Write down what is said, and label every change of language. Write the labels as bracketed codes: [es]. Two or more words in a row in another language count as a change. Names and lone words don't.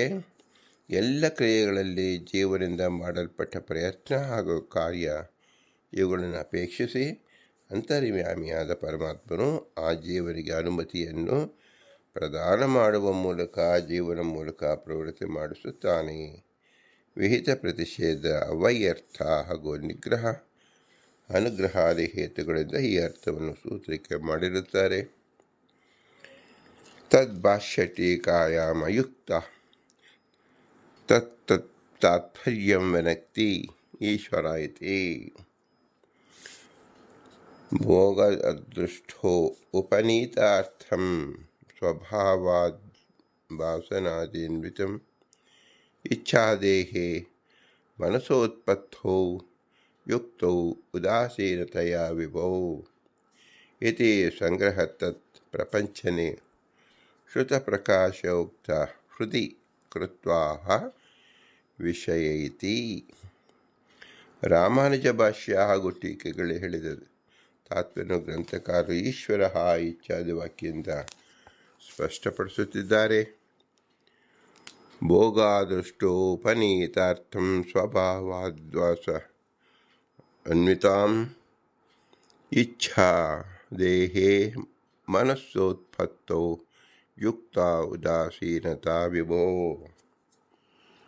[kn] ಎಲ್ಲ ಕ್ರಿಯೆಗಳಲ್ಲಿ ಜೀವನಿಂದ ಮಾಡಲ್ಪಟ್ಟ ಪ್ರಯತ್ನ ಹಾಗೂ ಕಾರ್ಯ ಇವುಗಳನ್ನು ಅಪೇಕ್ಷಿಸಿ ಅಂತರ್ಯಾಮಿಯಾದ ಪರಮಾತ್ಮನು ಆ ಜೀವನಿಗೆ ಅನುಮತಿಯನ್ನು ಪ್ರದಾನ ಮಾಡುವ ಮೂಲಕ ಜೀವನ ಮೂಲಕ ಪ್ರವೃತ್ತಿ ಮಾಡಿಸುತ್ತಾನೆ. ವಿಹಿತ ಪ್ರತಿಷೇಧ ಅವೈಯರ್ಥ ಹಾಗೂ ನಿಗ್ರಹ ಅನುಗ್ರಹಾದಿ ಹೇತುಗಳಿಂದ ಈ ಅರ್ಥವನ್ನು ಸೂತ್ರಕ್ಕೆ ಮಾಡಿರುತ್ತಾರೆ. [sa] ತದ್ಭಾಷ್ಯ ಟೀಕಾಯಾಮ ಯುಕ್ತ ತತ್ ತಾತ್ಪರ್ಯಂ ವನಕ್ತಿ ಈಶ್ವರ ಇತಿ. ಭೋಗ ಅದೃಷ್ಟೋ ಉಪನೀತಾರ್ಥಂ ಸ್ವಭಾವಾದ್ ವಾಸನಾದೀನ್ವಿತಂ ಇಚ್ಛಾದೇಹೇ ಮನಸೋತ್ಪತ್ತೋ ಯುಕ್ತೌ ಉದಾಸೀನತೆಯ ವಿಭೌ ಇತಿ ಸಂಗ್ರಹ ತತ್ ಪ್ರಪಂಚನೆ ಶ್ರುತಪ್ರಕಾಶೋಕ್ತ ಹೃದಿ ಕೃತ್ವಾ ವಿಷಯ ಇತಿ. [kn] ರಾಮಾನುಜ ಭಾಷ್ಯ ಹಾಗೂ ಟೀಕೆಗಳು ಹೇಳಿದರು. ತಾತ್ಪರ್ಯ ಗ್ರಂಥಕಾರರು ಈಶ್ವರ ಇತ್ಯಾದಿ ವಾಕ್ಯದಿಂದ ಸ್ಪಷ್ಟಪಡಿಸುತ್ತಿದ್ದಾರೆ. [sa] ಭೋಗಾದೃಷ್ಟೋಪನೀತಾರ್ಥಂ ಸ್ವಭಾವಾದ್ವಾಸ ಅನ್ವಿತಾಂ ಇಚ್ಛಾ ದೇಹೇ ಮನಸ್ಸೋತ್ಪತ್ತೌ ಯುಕ್ತ ಉದಾಸೀನತಾ ವಿಭೋ.